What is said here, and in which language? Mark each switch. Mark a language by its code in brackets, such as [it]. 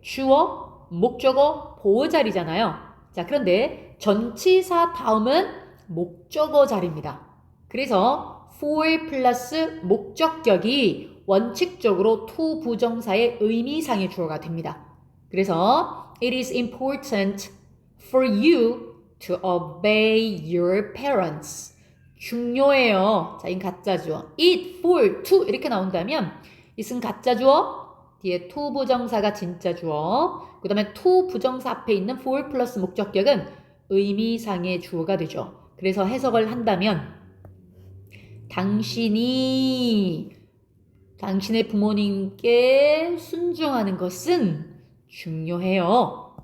[ko] 주어, 목적어, 보어 자리잖아요. 자, 그런데 전치사 다음은 목적어 자리입니다. 그래서 for 플러스 목적격이 원칙적으로 to 부정사의 의미상의 주어가 됩니다. 그래서 [en] it is important for you to obey your parents. [ko] 중요해요. 자, 이건 가짜 주어. it, for, to 이렇게 나온다면 it은 가짜 주어, 뒤에 to 부정사가 진짜 주어, 그 다음에 to 부정사 앞에 있는 for 플러스 목적격은 의미상의 주어가 되죠. 그래서 해석을 한다면 당신이 당신의 부모님께 순종하는 것은 중요해요.